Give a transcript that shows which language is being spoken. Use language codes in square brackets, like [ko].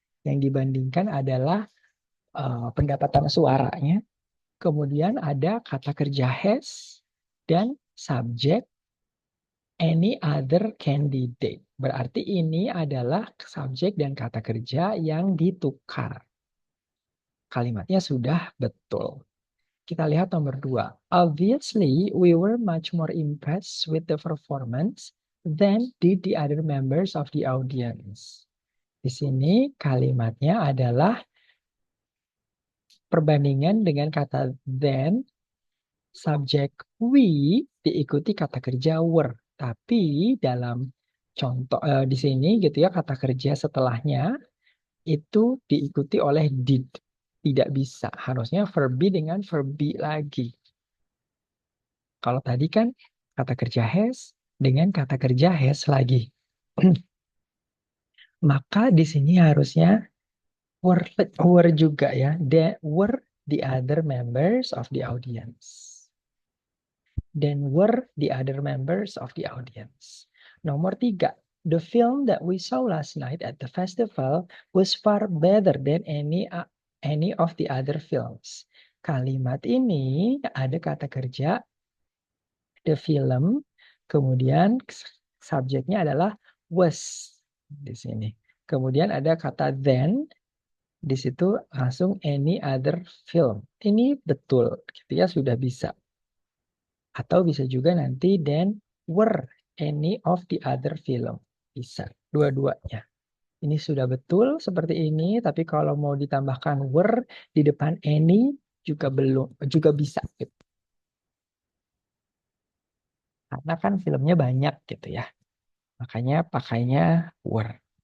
[id] Yang dibandingkan adalah pendapatan suaranya. Kemudian ada kata kerja has dan subjek any other candidate. Berarti ini adalah subjek dan kata kerja yang ditukar. Kalimatnya sudah betul. Kita lihat nomor 2. [en] Obviously, we were much more impressed with the performance than did the other members of the audience. [id] Di sini kalimatnya adalah perbandingan dengan kata than, subjek we diikuti kata kerja were. Tapi dalam contoh di sini gitu ya, kata kerja setelahnya itu diikuti oleh did. Tidak bisa. Harusnya verb be dengan verb be lagi. Kalau tadi kan kata kerja has dengan kata kerja has lagi. Maka di sini harusnya were juga ya. [en] Were the other members of the audience. Then were the other members of the audience. [id] Nomor 3. [en] The film that we saw last night at the festival was far better than any of the other films. [id] Kalimat ini ada kata kerja the film, kemudian subjeknya adalah was di sini. Kemudian ada kata then, di situ langsung any other film. Ini betul, gitu ya, sudah bisa. Atau bisa juga nanti [en] then were any of the other film. [id] Bisa, dua-duanya. Ini sudah betul seperti ini, tapi kalau mau ditambahkan were di depan any juga belum, juga bisa gitu. Karena kan filmnya banyak gitu ya. Makanya pakainya were.